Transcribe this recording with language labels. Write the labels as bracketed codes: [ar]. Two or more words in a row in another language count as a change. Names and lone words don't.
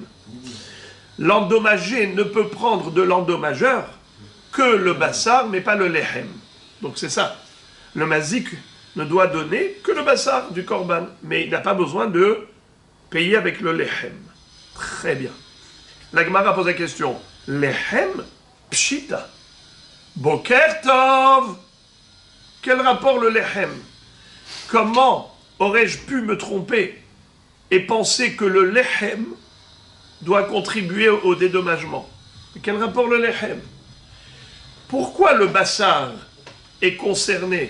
[fr] L'endommagé ne peut prendre de l'endommageur que le bassar, mais pas le lehem. Donc c'est ça. Le mazik ne doit donner que le bassar du korban, mais il n'a pas besoin de payer avec le lehem. Très bien. La Gemara pose la question. [he] Lehem pshita. Boker tov. [fr] Quel rapport le lehem? Comment aurais-je pu me tromper et penser que le lehem doit contribuer au dédommagement? Quel rapport le lehem? Pourquoi le bassar est concerné?